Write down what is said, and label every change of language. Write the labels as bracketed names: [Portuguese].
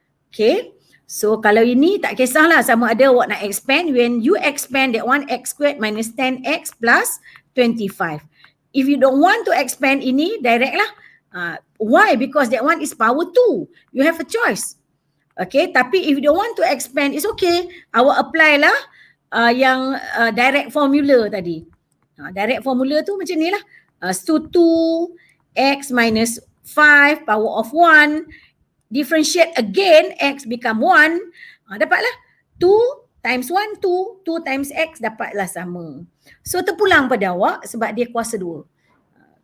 [Malay] Okay, so kalau ini tak kisahlah sama ada awak nak expand. [English] When you expand that one, x squared minus 10x plus 25. If you don't want to expand ini, direct lah. Why? Because that one is power 2. You have a choice. Okay, [Malay] tapi [English] if you don't want to expand, it's okay. [Malay] Awak apply lah yang direct formula tadi. Direct formula tu macam ni lah. 2 x minus 5 power of 1. [English] Differentiate again, x become 1. [Malay] Dapatlah 2 times 1, 2. 2 times x dapatlah sama. So terpulang pada awak sebab dia kuasa 2.